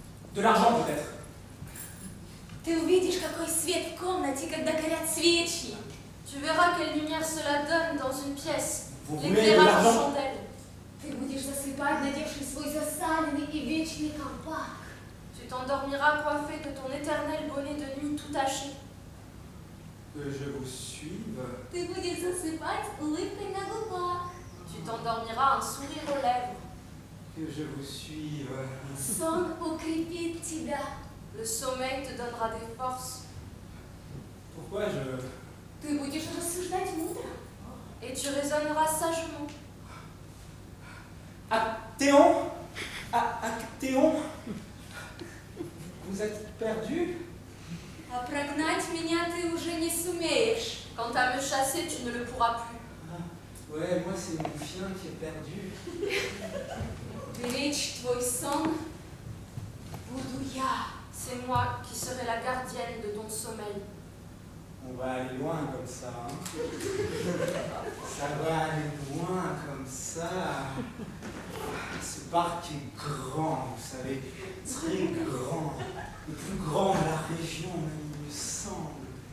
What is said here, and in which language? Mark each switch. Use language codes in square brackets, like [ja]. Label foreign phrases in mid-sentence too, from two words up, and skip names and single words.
[fr] De l'argent peut-être. [ru] Ты увидишь, какой свет в комнате, когда горят свечи. [fr] Tu verras quelle lumière cela donne dans une pièce. Vous voulez de L'éclairage en l'argent? chandelle. [ru] Ты будешь засыпать, надевший свой засаленный и вечный колпак. [fr] Tu t'endormiras coiffé de ton éternel bonnet de nuit tout taché. Que je vous suive. [ru] Ты будешь засыпать с улыбкой на губах. [fr] Tu t'endormiras un sourire aux lèvres. Que je vous suive. [ru] Сон укрепит тебя. [fr] Le sommeil te donnera des forces. Pourquoi je... [ru] Ты будешь рассуждать мудро. [fr] Et tu raisonneras sagement. Actéon? Actéon? Vous êtes perdu? [ru] А прогнать меня ты уже не сумеешь. [fr] Quant à me chasser, tu ne le pourras plus. Ouais, moi c'est mon chien qui est perdu. [ru] Беречь твой сон буду я. [fr] C'est moi qui serai la gardienne de ton sommeil. On va aller loin comme ça. Hein. Ça va aller loin comme ça. Ce parc est grand, vous savez, très grand. Le plus grand de la région, même, il me semble.